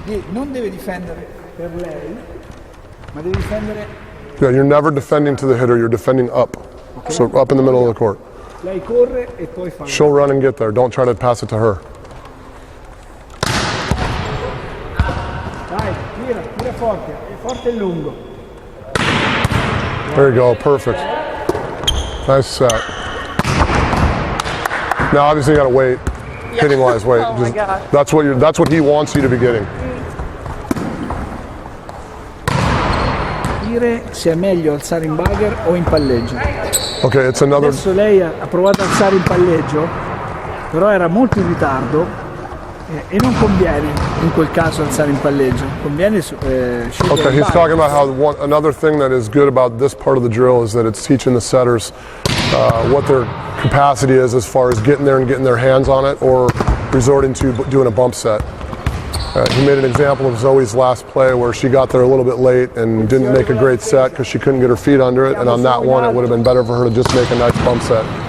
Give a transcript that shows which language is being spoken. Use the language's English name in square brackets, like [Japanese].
[Italian] Non deve difendere per lei, ma deve difendere... [English] Yeah, you're never defending to the hitter. You're defending up. Okay. So up in the middle of the court. [Italian] Lei corre e poi fa... [English] She'll run and get there. Don't try to pass it to her. [Italian] Dai, tira forte. Forte e lungo. [English] There you go. Perfect. Nice set. Now, obviously, you got to wait. Yeah. Hitting-wise, wait. Oh my God. That's what he wants you to be getting. [Italian] Dire se è meglio alzare in bugger o in palleggio. [English] Okay, it's another. [Italian] Adesso lei ha provato a alzare in palleggio, però era molto in ritardo e non conviene in quel caso alzare in palleggio. Conviene scegliere [English] Okay, he's talking about how another thing that is good about this part of the drill is that it's teaching the setters what their capacity is as far as getting there and getting their hands on it or resorting to doing a bump set. He made an example of Zoe's last play where she got there a little bit late and didn't make a great set because she couldn't get her feet under it, and on that one it would have been better for her to just make a nice bump set.